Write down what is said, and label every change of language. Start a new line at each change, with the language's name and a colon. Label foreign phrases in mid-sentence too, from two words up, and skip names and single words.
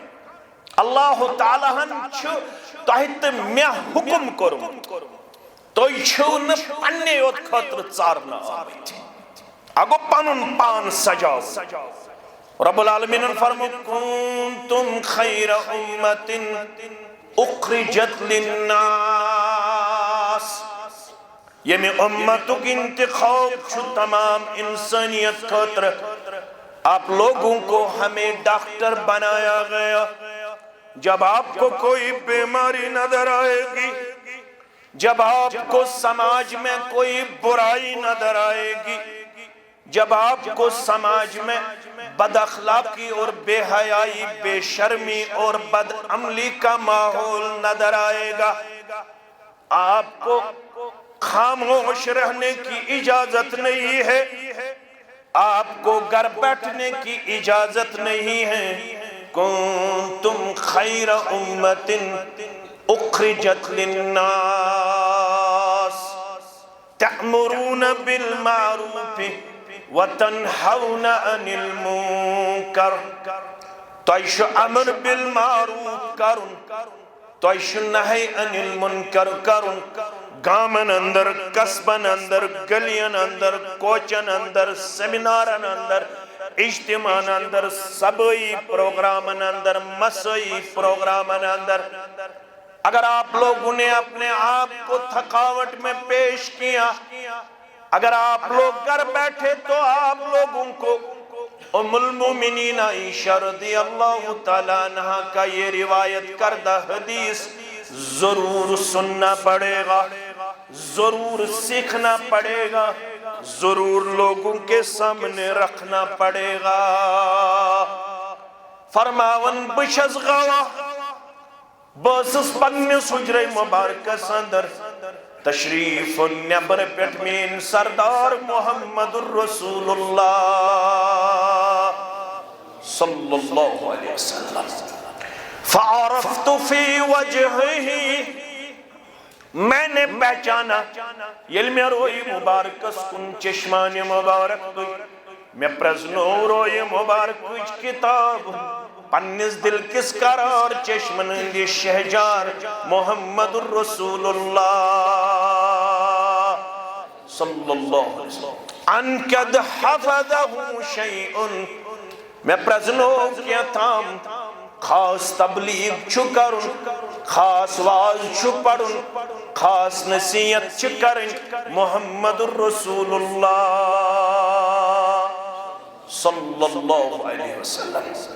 Kashmiri: اللہ تعالیٰ ہن چھُ تۄہہِ تہٕ مےٚ حُکم کوٚرمُت, تُہۍ چھِو نہٕ پننہِ یوت خٲطرٕ ژارنہٕ آمٕتۍ, اگو پنُن پان سجاو. رب العالمینن فرمو
Arabic: کنتم خیر امت اخرجت للناس.
Kashmiri: ییٚمہِ اُمتُک انتخاب چھُ تمام انسانیت خٲطرٕ.
Urdu: آپ لوگوں کو ہمیں ڈاکٹر بنایا گیا. جب آپ کو کوئی بیماری نظر آئے گی, جب آپ کو سماج میں کوئی برائی نظر آئے گی, جب آپ کو سماج میں بد اخلاقی اور بے حیائی, بے شرمی اور بد عملی کا ماحول نظر آئے گا, آپ کو خاموش رہنے کی اجازت نہیں ہے, آپ کو گھر بیٹھنے کی اجازت نہیں ہے.
Arabic: کنتم خیر امت اخرجت للناس تأمرون بالمعروف وتنہون عن المنکر.
Kashmiri: تۄہہِ چھُ
Arabic: امر بالمعروف
Kashmiri: کرُن, تۄہہِ چھُ
Arabic: نہی عن المنکر
Kashmiri: کرُن. گامن اندر, قصبن اندر, گلین اندر, کوچن اندر, سیمینارن اندر, اجتماعن اندر, سبائی پروگرامن اندر, مسائی پروگرامن اندر.
Urdu: اگر آپ لوگوں نے اپنے آپ کو تھکاوٹ میں پیش کیا, اگر آپ لوگ گھر بیٹھے, تو آپ لوگوں کو
Arabic: ام المومنین
Urdu: عائشہ
Arabic: رضی اللہ تعالیٰ عنہ
Urdu: کا یہ روایت کردہ حدیث ضرور سننا پڑے گا, ضرور سیکھنا پڑے گا, ضرور لوگوں کے سامنے رکھنا پڑے گا.
Kashmiri: فرماون بہٕ چھَس گواہ, بہٕ ٲسٕس پننِس حجرے مبارکس اندر, تشریف نیبر پٮ۪ٹھ میٛٲنۍ سردار محمد رسول اللہ
Arabic: صلی اللہ علیہ وسلم. فعرفت فی وجہہ,
Urdu: میں نے پہچانا
Kashmiri: ییٚلہِ مےٚ روی مبارکس کُن چشمانہِ مبارک تُج, مےٚ پرٛزنو روی مبارکٕچ کِتاب پننِس دل کِس قرار چشمن ہٕنٛدِ شہجار محمد رسول اللہ
Arabic: صلی اللہ علیہ وسلم. ان قد حفظہ شیء,
Kashmiri: مےٚ پرٛزنو کینٛہہ تام, خاص تبلیغ چھُ کرُن, خاص واز چھُ پرُن, خاص نصیحت چھِ کرٕنۍ محمد رسول اللہ
Arabic: صلی اللہ علیہ وسلم.